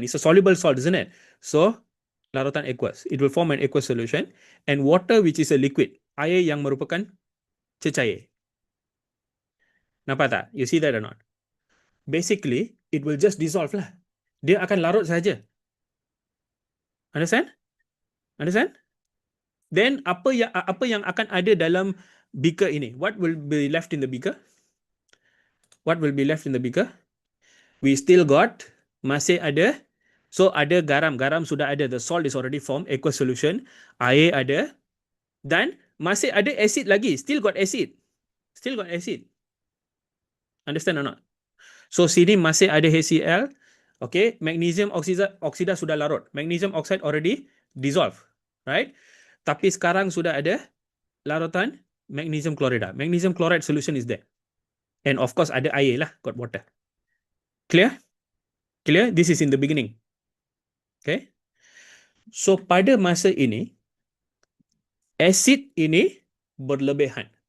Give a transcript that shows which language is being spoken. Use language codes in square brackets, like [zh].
[en] It's a soluble salt, isn't it? So, larutan aqueous. It will form an aqueous solution. And water, which is a liquid. [ms] Air yang merupakan cecair. Nampak tak? [en] You see that or not? Basically, it will just dissolve lah. [ms] Dia akan larut saja. [en] Understand? Understand? [ms] Then, apa yang akan ada dalam beaker ini? [en] What will be left in the beaker? What will be left in the beaker? We still got, [ms] masih ada. So, ada garam. Garam sudah ada. [en] The salt is already formed. Aqueous solution. [ms] Air ada. Dan masih ada acid lagi. [en] Still got acid. Still got acid. Understand or not? [ms] So, sini masih ada HCl. Okay. Magnesium oksida sudah larut. [en] Magnesium oxide already dissolve. Right? [ms] Tapi sekarang sudah ada larutan magnesium chloride. [en] Magnesium chloride solution is there. And of course, [ms] ada air lah. [en] Got water. Clear? Clear? This is in the beginning. Okay. [ms] So, pada masa ini, acid ini berlebihan.